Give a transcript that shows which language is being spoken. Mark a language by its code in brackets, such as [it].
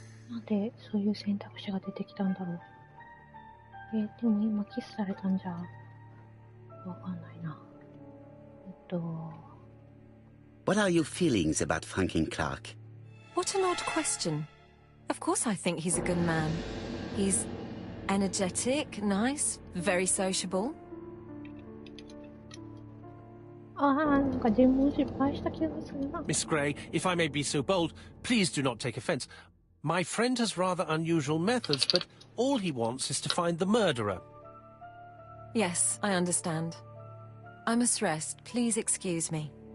[ja] なんでそういう選択肢が出てきたんだろう。でも今キスされたんじゃわかんないな。 [en] What are your feelings about Franklin Clark? What an odd question. Of course I think he's a good man. He's energetic, nice, very sociable. [ja] なんか尋問失敗した気がするな。 [en] Miss Gray, if I may be so bold, please do not take offence. My friend has rather unusual methods, but all he wants is to find the murderer. Yes, I understand. I must rest. Please excuse me.